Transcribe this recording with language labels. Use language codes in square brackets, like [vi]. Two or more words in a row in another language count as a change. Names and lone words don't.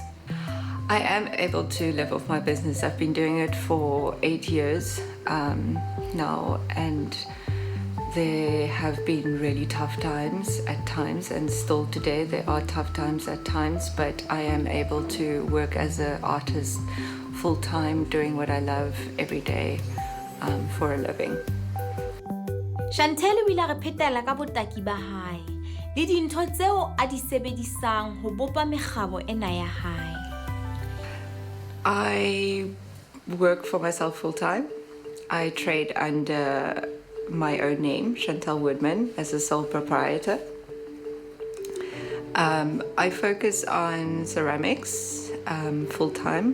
[en] I am able to live off my business. I've been doing it for 8 years now, and there have been really tough times at times, and still today there are tough times at times, but I am able to work as an artist full-time, doing what I love every day for a living. [st] Chantel o ile a re phetela ka botaki ba hae le dintho tseo a di sebedisang ho bopa mekgabo ena ya hae. [en] I work for myself full-time. I trade under my own name, Chantel Woodman, as a sole proprietor. I focus on ceramics full-time.